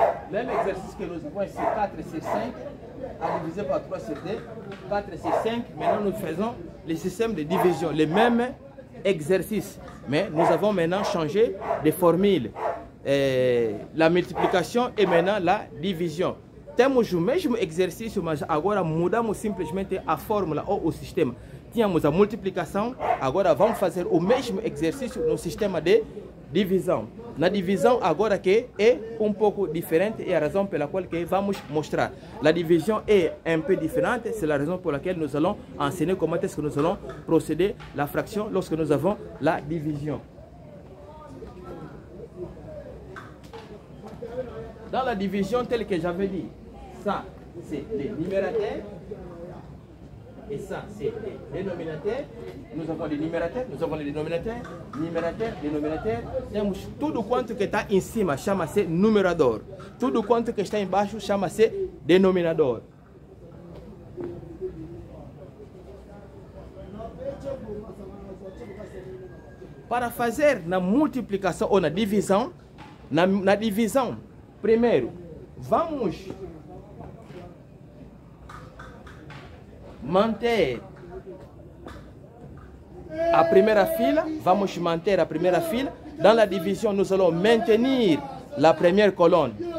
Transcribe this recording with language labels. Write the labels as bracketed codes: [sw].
[fr] Même exercice que nous avons ici, 4 sur 5, à diviser par 3 sur 2, 4 sur 5. Maintenant, nous faisons le système de division, le même exercice. Mais nous avons maintenant changé de formule. La multiplication et maintenant la division. [pt] Temos o mesmo exercício, mas agora mudamos simplesmente a fórmula ou o sistema. Tínhamos a multiplicação, agora vamos fazer o mesmo exercício no sistema de divisão. Na divisão agora que é um pouco diferente e a razão pela qual que vamos mostrar. [fr] La division est un peu différente, c'est la raison pour laquelle nous allons enseigner comment est-ce que nous allons procéder la fraction lorsque nous avons la division. Dans la division telle que j'avais dit, ça c'est les numérateurs et ça c'est les dénominateurs. Nous avons les numérateurs, nous avons les dénominateurs, numérateurs, dénominateurs. [pt] Temos tudo quanto que está em cima chama-se numerador. Tudo quanto que está embaixo chama-se denominador. Para fazer na multiplicação ou na divisão, na divisão, primeiro, vamos manter a primeira fila, vamos manter a primeira fila. [fr] Dans la division, nous allons maintenir la première colonne.